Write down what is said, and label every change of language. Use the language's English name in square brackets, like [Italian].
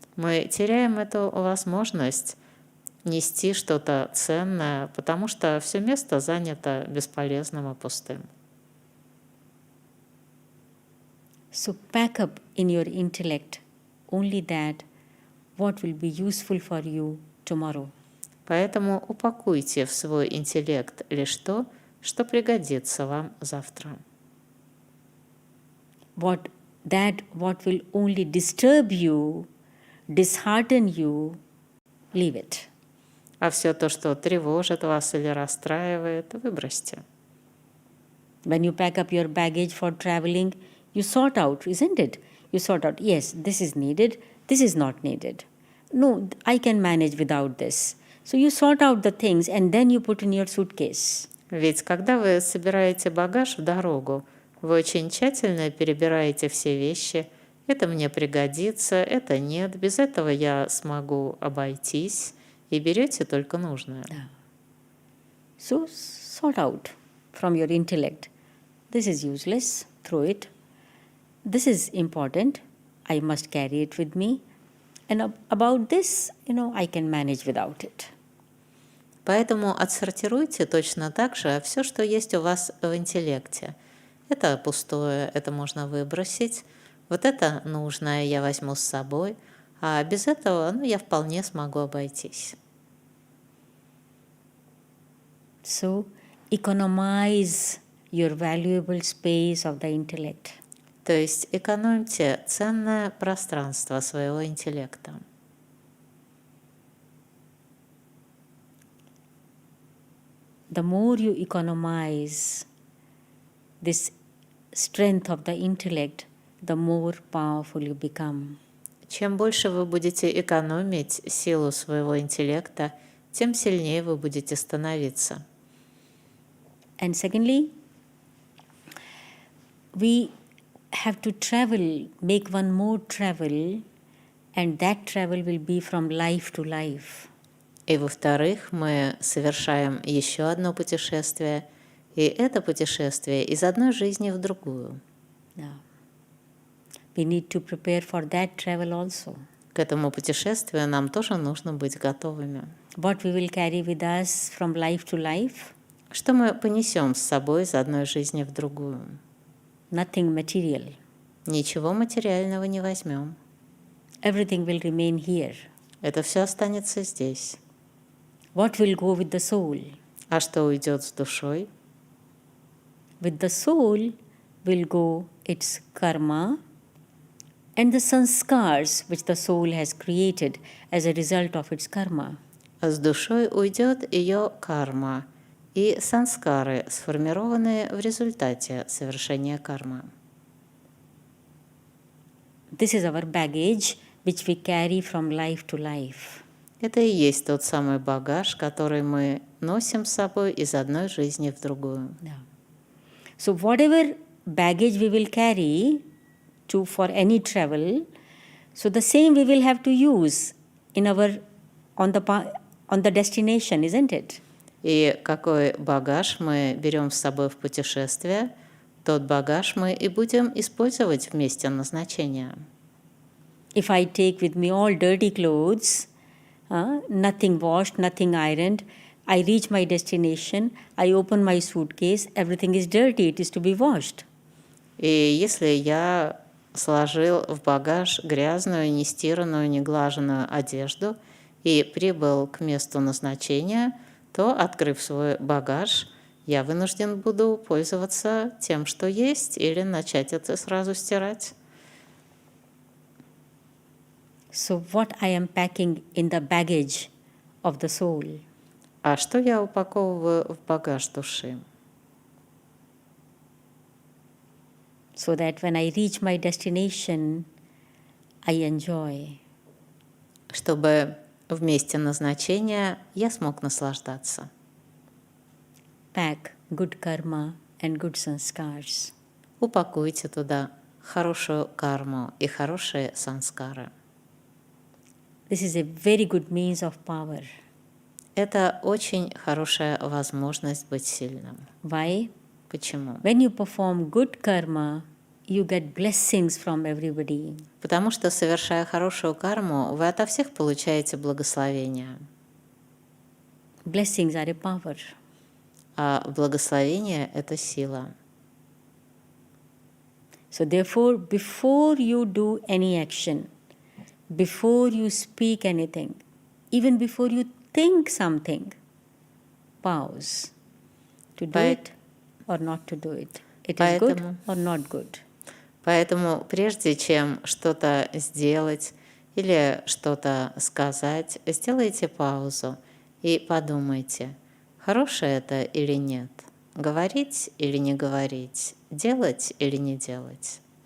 [Russian] Мы теряем эту возможность нести что-то ценное, потому что все место занято бесполезным и пустым. [English] So pack up in your intellect only that what will be useful for you tomorrow. [Russian] Поэтому упакуйте в свой интеллект лишь то, что пригодится вам завтра. [English] What will only disturb you, dishearten you, leave it. [Russian] А все то, что тревожит вас или расстраивает, выбросьте. [English] When you pack up your baggage for traveling, you sort out, isn't it? You sort out, yes, this is needed, this is not needed. No, I can manage without this. So you sort out the things and then you put in your suitcase. [Russian] Ведь когда вы собираете багаж в дорогу, вы очень тщательно перебираете все вещи. Это мне пригодится, это нет, без этого я смогу обойтись. И берете только нужное. [English] So sort out from your intellect. This is useless, throw it. This is important, I must carry it with me. And about this, I can manage without it. [Russian] Поэтому отсортируйте точно так же все, что есть у вас в интеллекте. Это пустое, это можно выбросить. Вот это нужное я возьму с собой. А без этого я вполне смогу обойтись. [English] So economize your valuable space of the intellect. [Russian] То есть экономьте ценное пространство своего интеллекта. [English] The more you economize this strength of the intellect, the more powerful you become. [Russian] Чем больше вы будете экономить силу своего интеллекта, тем сильнее вы будете становиться. [English] And secondly, we have to travel, make one more travel, and that travel will be from life to life. [Russian] И во-вторых, мы совершаем еще одно путешествие, и это путешествие из одной жизни в другую. [English] Yeah. We need to prepare for that travel also. [Russian] К этому путешествию нам тоже нужно быть готовыми. [English] What we will carry with us from life to life? [Russian] Что мы понесем с собой из одной жизни в другую? [English] Nothing material. [Russian] Ничего материального не возьмем. [English] Everything will remain here. [Russian] Это все останется здесь. [English] What will go with the soul? [Russian] А что уйдет с душой? [English] With the soul will go its karma, and the sanskars which the soul has created as a result of its karma. [Russian] С душой уйдет ее карма и санскары, сформированные в результате совершения кармы. [English] This is our baggage which we carry from life to life. [Russian] Это и есть тот самый багаж, который мы носим с собой из одной жизни в другую. [English] Yeah. So whatever baggage we will carry for any travel, so the same we will have to use in our on the destination, isn't it? [Russian] И какой багаж мы берем с собой в путешествие, тот багаж мы и будем использовать в месте назначения. [English] If I take with me all dirty clothes, nothing washed, nothing ironed, I reach my destination, I open my suitcase, everything is dirty, it is to be washed. [Russian] И если я сложил в багаж грязную, нестиранную, неглаженную одежду и прибыл к месту назначения, то, открыв свой багаж, я вынужден буду пользоваться тем, что есть, или начать это сразу стирать. [English] So what I am packing in the baggage of the soul? [Russian] А что я упаковываю в багаж души? [English] So that when I reach my destination, I enjoy. [Russian] Чтобы в месте назначения я смог наслаждаться. [English] Pack good karma and good sanskars. [Russian] Упакуйте туда хорошую карму и хорошие санскары. [English] This is a very good means of power. [Russian] Это очень хорошая возможность быть сильным. [English] Why? [Russian] Почему? [English] When you perform good karma, you get blessings from everybody. [Russian] Потому что, совершая хорошую карму, вы ото всех получаете благословение. [English] Blessings are a power. [Russian] А благословение — это сила. [English] So therefore, before you do any action, before you speak anything, even before you think something, pause to do it or not to do it. It is good or not good. [Russian] Поэтому прежде чем что-то сделать или что-то сказать, сделайте паузу и подумайте, хорошее это или нет, говорить или не говорить, делать или не делать.